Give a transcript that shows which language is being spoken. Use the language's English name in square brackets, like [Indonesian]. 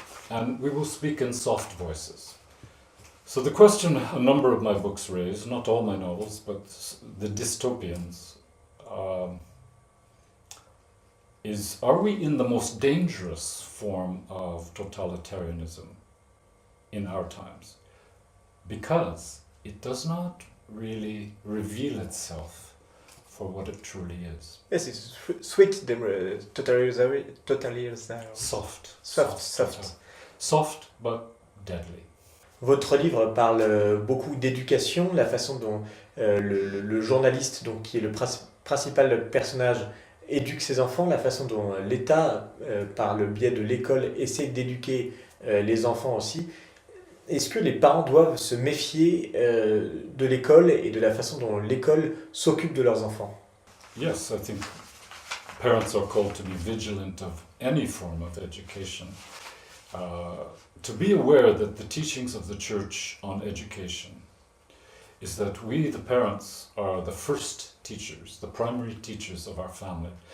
[English] And we will speak in soft voices. So the question a number of my books raise, not all my novels, but the dystopians, is, are we in the most dangerous form of totalitarianism in our times? Because it does not really reveal itself for what it truly is. Yes, it's sweet, totalitarianism. Soft. Soft, but deadly. [French] Votre livre parle beaucoup d'éducation, la façon dont le journaliste, donc, qui est le principal personnage, éduque ses enfants, la façon dont l'État, par le biais de l'école, essaie d'éduquer les enfants aussi. Est-ce que les parents doivent se méfier de l'école et de la façon dont l'école s'occupe de leurs enfants? [English] Yes, I think parents are called to be vigilant of any form of education. To be aware that the teachings of the Church on education is that we, the parents, are the first teachers, the primary teachers of our family.